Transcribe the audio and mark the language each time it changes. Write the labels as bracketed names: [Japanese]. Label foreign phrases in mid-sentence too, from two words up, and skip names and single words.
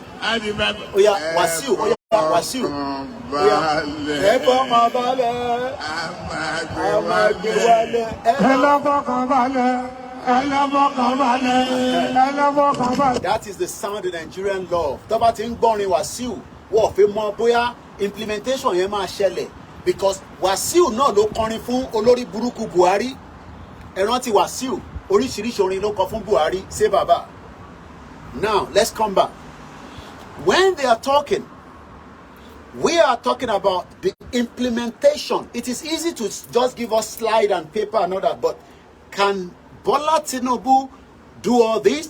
[English] Oh yeah, Wasiu. Oh yeah, Wasiu. That is the sound the Nigerian love. Wasiu. [Yoruba] Implementation yema shele. Because Wasiu no lo kọrin fún Olórí Burúkú Buhari. Ẹrántí Wasiu oríṣiríṣi orin ló kọ fún Buhari say baba. [English] Now let's come back. When they are talking, we are talking about the implementation. It is easy to just give us slide and paper and all that, but can Bola Tinubu do all this?